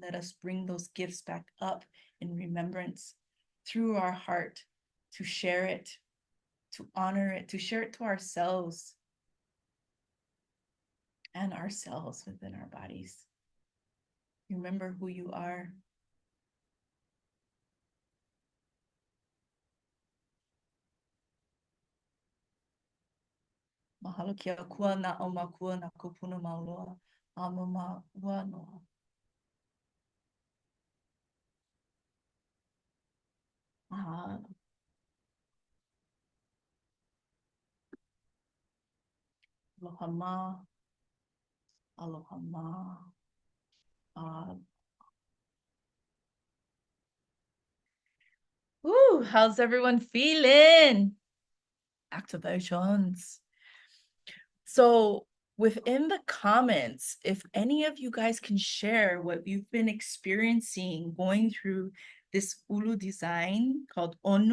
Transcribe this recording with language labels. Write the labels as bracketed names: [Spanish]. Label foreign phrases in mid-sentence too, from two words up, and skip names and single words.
[English] Let us bring those gifts back up in remembrance through our heart, to share it, to honor it, to share it to ourselves and ourselves within our bodies. Remember who you are. [Hawaiian] Mahalo kia kua na o makua na kupuna mauloa, amama wanoa. Aloha ma, aloha ma. [English] How's everyone feeling? Activations. So within the comments, if any of you guys can share what you've been experiencing going through this ulu design called Onu.